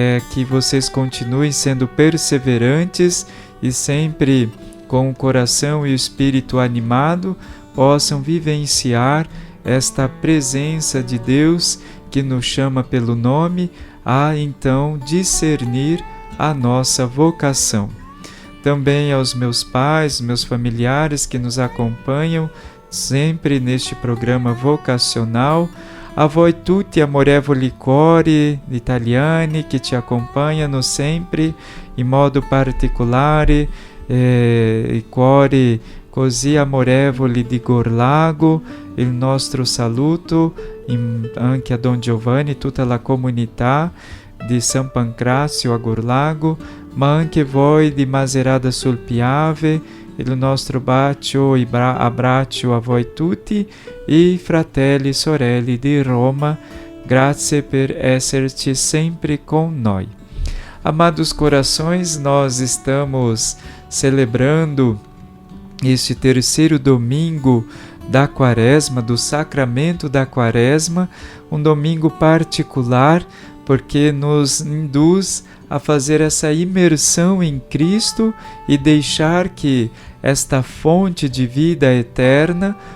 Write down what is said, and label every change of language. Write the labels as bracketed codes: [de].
[pt] que vocês continuem sendo perseverantes e sempre com o coração e o espírito animado, possam vivenciar esta presença de Deus que nos chama pelo nome, a então discernir a nossa vocação. Também aos meus pais, meus familiares que nos acompanham sempre neste programa vocacional, [it] a voi tutti amorevoli cori italiani [pt] que te acompanham sempre [it] in modo particolare, i cuori così amorevoli di Gorlago, il nostro saluto anche a Don Giovanni, tutta la comunità di San Pancrazio a Gorlago, ma anche voi di Macerata sul Piave, il nostro bacio e abbraccio a voi tutti e fratelli e sorelle di Roma, grazie per esserci sempre con noi. [pt] Amados corações, nós estamos celebrando este terceiro domingo da Quaresma, do Sacramento da Quaresma, um domingo particular porque nos induz a fazer essa imersão em Cristo e deixar que esta fonte de vida eterna